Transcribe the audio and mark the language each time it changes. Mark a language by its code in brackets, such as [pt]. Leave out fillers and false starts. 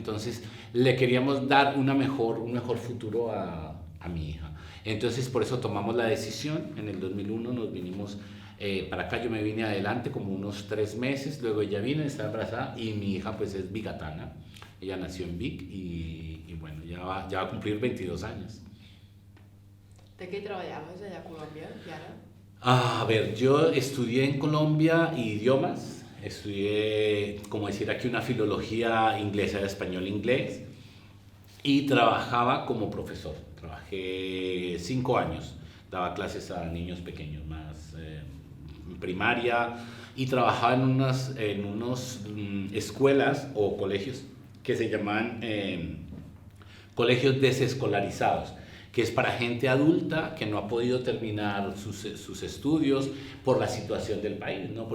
[es] Entonces le queríamos dar un mejor futuro a mi hija. Entonces por eso tomamos la decisión, en el 2001 nos vinimos para acá, yo me vine adelante como unos 3 meses, luego ella vino, estaba embarazada y mi hija pues es bigatana, ella nació en Vic y bueno, ya va a cumplir 22 años. [ca] De què treballaves allà a Colòmbia, i ara? [es] A ver, yo estudié en Colombia idiomas, estudié, como decir aquí, una filología inglesa, de español-inglés, y trabajaba como profesor. Trabajé 5 años, daba clases a niños pequeños, más primaria, y trabajaba en unas escuelas o colegios que se llaman colegios desescolarizados, que es para gente adulta que no ha podido terminar sus estudios por la situación del país, ¿no?